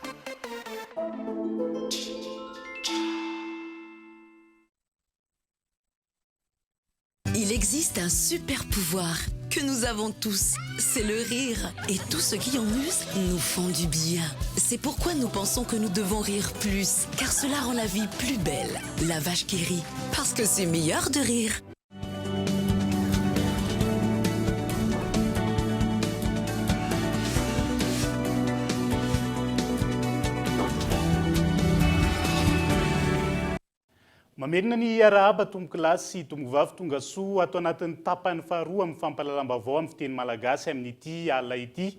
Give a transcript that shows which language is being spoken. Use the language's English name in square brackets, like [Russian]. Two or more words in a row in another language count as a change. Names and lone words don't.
[French] Il existe un super pouvoir que nous avons tous, c'est le rire. Et tous ceux qui en usent nous font du bien. C'est pourquoi nous pensons que nous devons rire plus, car cela rend la vie plus belle. La vache qui rit, parce que c'est meilleur de rire. [Malagasy] Mamerina ny arahaba tomboko lasy sy tomboko vavy tonga soa atao anatin'ny tapany faharoa amin'ny fampalalam-baovao amin'ny fiteny malagasy amin'ity alina ity.